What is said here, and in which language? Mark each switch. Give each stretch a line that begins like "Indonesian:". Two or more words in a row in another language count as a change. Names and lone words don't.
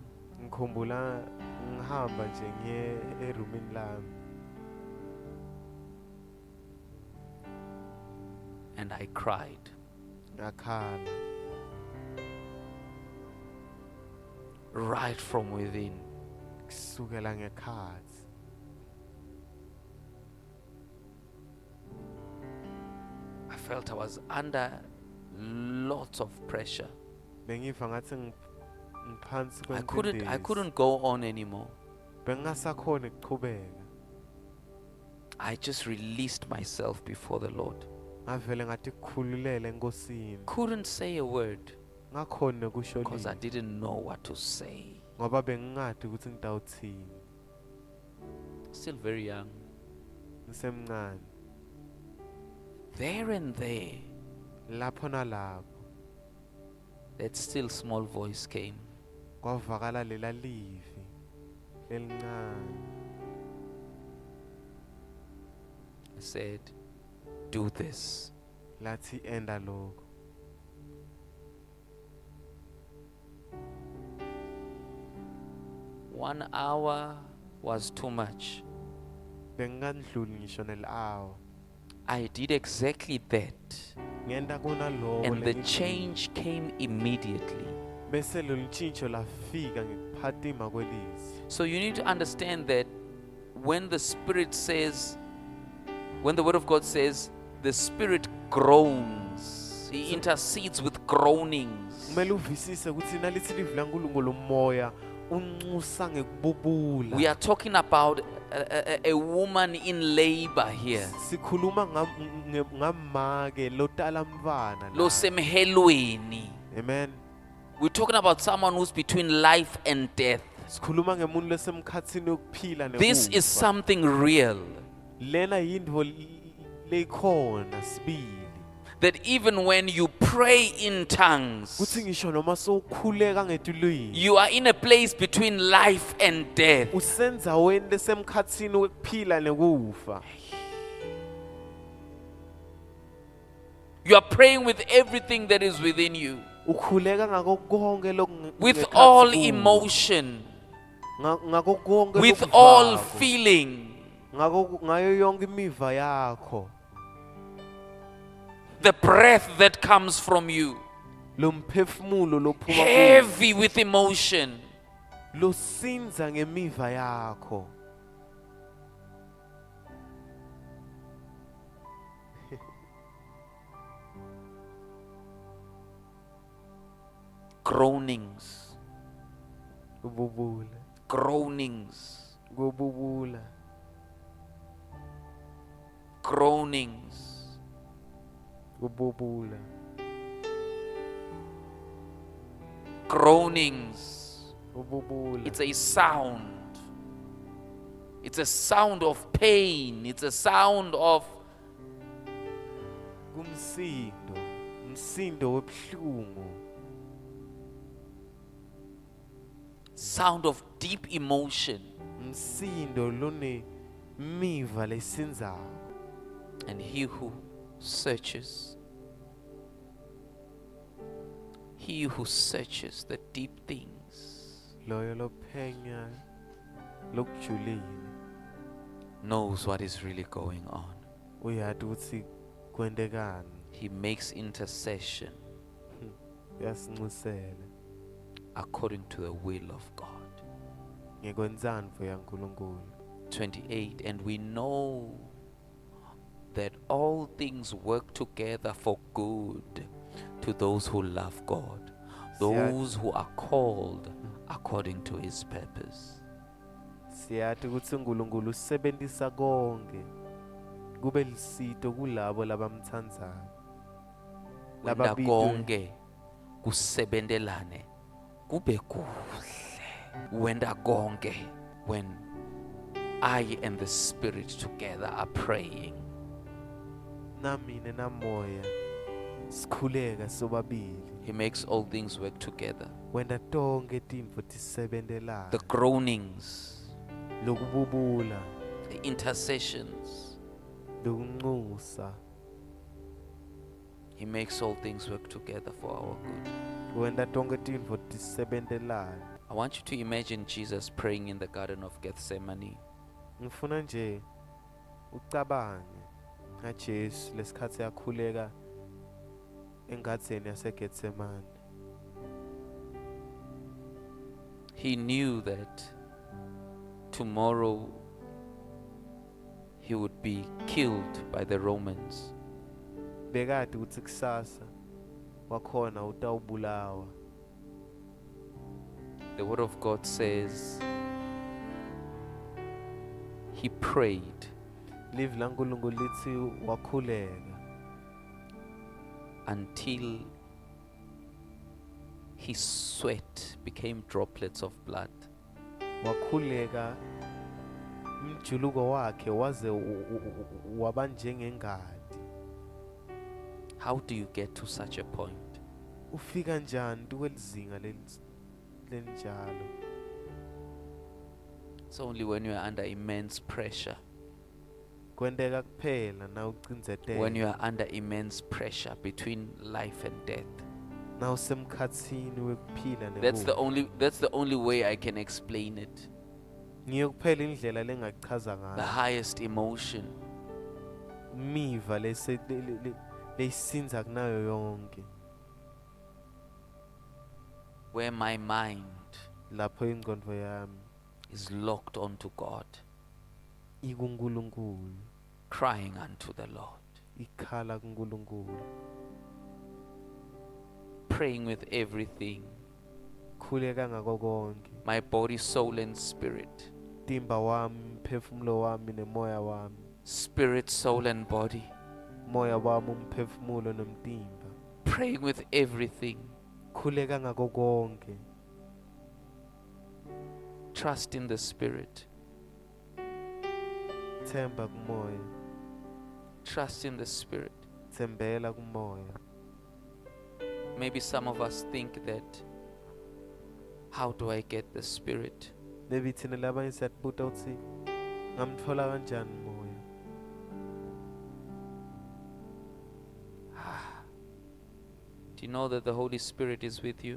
Zulu: ngikhumbula ngihamba nje ngiye erumini lami
English: and I cried.
Zulu: ngakhala
English: Right from within.
Zulu: kusukela ngekhathi
English: I felt I was under lots of pressure.
Zulu: bengiva ngathi ngiphansi
English: I couldn't go on anymore.
Zulu: bengingasakhoni ukuqhubeka
English: I just released myself before the Lord.
Zulu: ngavele ngathi kukhululele enkosini
English: Couldn't say a word
Zulu: ngakhoni nokusho
English: because I
Zulu: lutho
English: didn't know what to say.
Swati: ngoba bengingadi ukuthi ngitawuthini
English: Still very young.
Swati: ngisemncane
English: There and there,
Swati: lapho nalapho
English: that still small voice came.
Swati: kwavakala lela livi lelincane
English: I said, do this.
Swati: lathi enda lokho
English: 1 hour was too much.
Swati: bengingandluli ngisho nel-hour
English: I did exactly that.
Swati: ngenta kunaloko
English: And the
Swati: lengikwenza.
English: change came immediately.
Swati: bese lolu tshintsho lafika ngekuphatima kwelizwi
English: So you need to understand that when the Spirit says, when the Word of God says, the Spirit groans, He intercedes with groanings.
Swati: kumele uvisise ukuthi nalithi livi lankulunkulu umoya unxusa ngekububula
English: We are talking about a woman in labor here.
Swati: sikhuluma ngamake lotala mntfwana Lo la. semhelweni. Amen
English: We're talking about someone who's between life and death.
Swati: sikhuluma ngemuntu lesemkhatsini yokuphila
English: This is
Swati: nekufa.
English: something real.
Swati: lena yintfo lekhona sibili
English: that even when you pray in
Swati: kuthi
English: tongues,
Swati: ngisho noma sowukhuleka ngetulwini you are in a place between life and death. usenzaweni lesemkhatsini wekuphila nekufa.
English: You are praying with everything that is within you,
Swati: Ukhuleka ngako konke
English: with
Swati: lokungekhatsi
English: all
Swati: kuwe.
English: emotion,
Swati: Ngako konke
English: with
Swati: lokuvako.
English: all feeling,
Swati: Ngayo yonke imiva yakho.
English: the breath that comes from you,
Swati: Lo mphefumulo lophuma kuwe.
English: heavy with emotion.
Swati: Losinza ngemiva yakho.
English: Groanings,
Swati: Ububula.
English: groanings,
Swati: Kububula.
English: groanings.
Swati: Kububula.
English: Groanings.
Swati: Ububula.
English: It's a sound. It's a sound of pain. It's a sound of
Swati: Kumsindo. Umsindo webuhlungu.
English: sound of deep emotion.
Swati: Umsindo lone miva lesinzako.
English: And he who searches, he who searches the deep things
Swati: Loyo lophenya lokujulile.
English: knows what is really going on.
Swati: Uyati ukuthi kwentekani.
English: He makes intercession
Swati: Uyasinxusela
English: according to the will of God.
Swati: ngekwenzandvo yaNkulunkulu. 28.
English: And we know that all things work together for good to those who love God, those who are called according to his purpose.
Swati: Siyati ukuthi uNkulunkulu usebenzisa konke kube lisito kulabo labamthandayo. Wenda konke kusebendelane kube kuhle. Wenda konke
English: when I and the Spirit together are praying.
Swati: Namine namoya sikhuleka sobabili.
English: He makes all things work together.
Swati: Wenda tonke tintfo tisebendelana.
English: The groanings,
Swati: Lokububula,
English: the intercessions,
Swati: lokunxusa.
English: he makes all things work together for our good.
Swati: Wenda tonke tintfo tisebendelana.
English: I want you to imagine Jesus praying in the Garden of Gethsemane.
Swati: Ngifuna nje ucabange ngaJesu lesikhathi yakhuleka engadzeni yaseGetsemane.
English: He knew that tomorrow he would be killed by the Romans.
Swati: Bekade ukuthi kusasa wakhona utawubulawa.
English: The word of God says he prayed
Swati: Live laNkulunkulu lithi wakhuleka
English: until his sweat became droplets of blood.
Swati: wakhuleka umjuluko wakhe waze waba njengengadi.
English: How do you get to such a point?
Swati: Ufika njani kwelizinga lenjalo?
English: It's only when you are under immense pressure.
Swati: Kwenteka kuphela na ucindzetela.
English: When you are under immense pressure between life and death.
Swati: Na usemkhatsini wekuphila
English: That's the only way I can explain it.
Swati: Ngiyo kuphela indlela lengachaza
English: The
Swati: ngayo.
English: highest emotion,
Swati: Miva lesinza kunayo yonke.
English: where my mind
Swati: Lapho ingqondo yami
English: is locked onto God,
Swati: ikuNkulunkulu,
English: crying unto the Lord,
Swati: ikhala kuNkulunkulu.
English: praying with everything,
Swati: Khuleka ngako konke.
English: my body, soul, and spirit.
Swati: Timba wami, mphefumulo wami nemoya wami.
English: Spirit, soul, and body.
Swati: Moya wami, umphefumulo nomtimba.
English: Praying with everything.
Swati: Khuleka ngako konke.
English: Trust in the Spirit.
Swati: Themba kumoya.
English: Trust in the Spirit.
Swati: Thembela kumoya.
English: Maybe some of us think that, how do I get the Spirit?
Swati: Maybe thina labanye siyatbuta uthi ngamthola kanjani umoya.
English: Do you know that the Holy Spirit is with you?